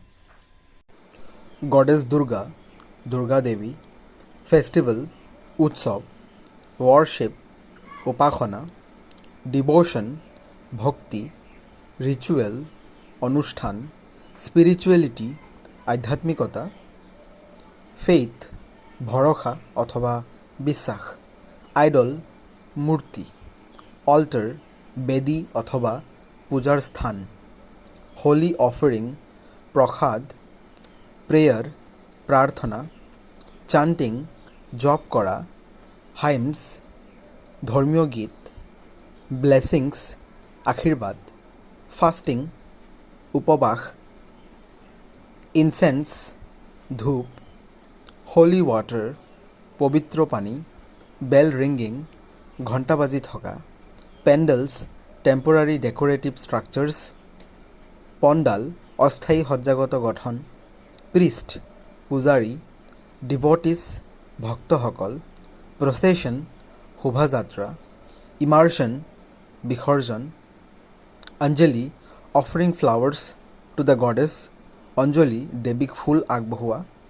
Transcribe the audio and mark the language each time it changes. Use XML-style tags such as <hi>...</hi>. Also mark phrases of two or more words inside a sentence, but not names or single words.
<en>Goddess Durga, Durga Devi, festival, Utsav, worship, Upasana, devotion, Bhakti, ritual, Anushthan, spirituality,</en> <bn>আধ্যাত্মিকতা, ফেইথ ভরসা অথবা বিশ্বাস, আইডল মূর্তি, অল্টার বেদী অথবা পূজার স্থান,</bn> <en>holy offering</en> <bn>প্রসাদ, প্রেয়ার প্রার্থনা, চান্টিং জপ করা, হাইমস ধর্মীয় গীত, ব্লেসিংস আশীর্বাদ, ফাস্টিং উপবাস, ইনসেন্স ধূপ,</bn> <en>holy water</en> <as>পবিত্র পানী,</as> <en>bell ringing</en> <as>ঘণ্টা বাজি থকা,</as> <en>pendels temporary decorative structures,</en> <as>পণ্ডাল অস্থায়ী সজ্জাগত গঠন, প্রিষ্ট পূজাৰী, ডিভটিছ ভক্তসকল, প্ৰচেশ্যন শোভাযাত্ৰা, ইমাৰ্চন বিসৰ্জন, অঞ্জলি</as> <en>offering flowers to the goddess,</en> <as>অঞ্জলি দেৱীক ফুল আগবঢ়োৱা,</as>